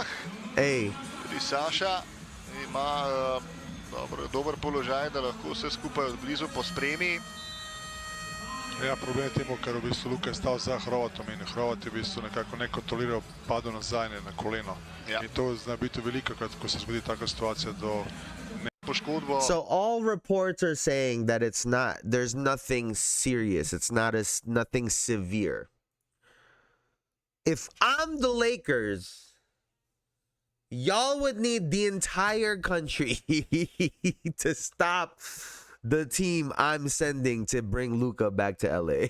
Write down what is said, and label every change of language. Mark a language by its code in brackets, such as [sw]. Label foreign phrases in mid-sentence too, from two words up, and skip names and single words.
[sl] Tudi Saša ima dober položaj, da lahko vse skupaj od blizu pospremi. Ja, problem je temu, ker v bistvu Luka je stal za Hrvatom in Hrvat je v bistvu nekako nekontroliral padel nazaj na koleno. Ja. In to zna biti veliko, ko se zgodi taka situacija do poškodbo. [en] So all reports are saying that there's nothing serious. It's nothing severe. If I'm the Lakers, y'all would need the entire country to stop the team I'm sending to bring Luka back to LA.